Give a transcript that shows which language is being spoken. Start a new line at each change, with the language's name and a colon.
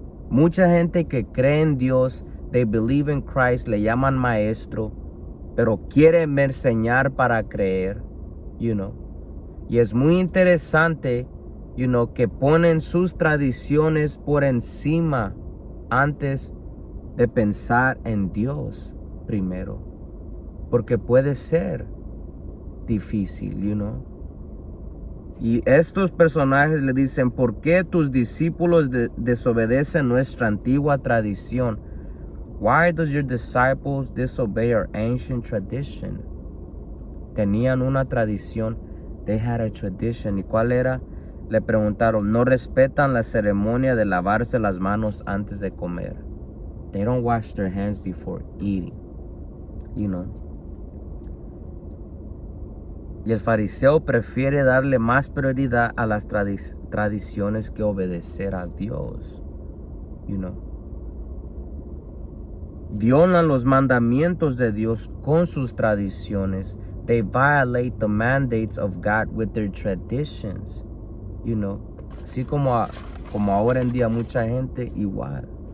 Spanish: Mucha gente que cree en Dios,
English: they believe in Christ,
Spanish: le llaman maestro, pero quieren enseñar para creer, Y es muy interesante, que ponen sus tradiciones por encima antes de pensar en Dios primero. Porque puede ser difícil, Y estos personajes le dicen, ¿por qué tus discípulos desobedecen nuestra antigua tradición?
English: Why does your disciples disobey our ancient tradition?
Spanish: Tenían una tradición.
English: They had a tradition.
Spanish: ¿Y cuál era? Le preguntaron, no respetan la ceremonia de lavarse las manos antes de comer.
English: They don't wash their hands before eating,
Spanish: Y el fariseo prefiere darle más prioridad a las tradiciones que obedecer a Dios. Violan los mandamientos de Dios con sus tradiciones.
English: They violate the mandates of God with their traditions.
Spanish: Así como ahora en día mucha gente igual.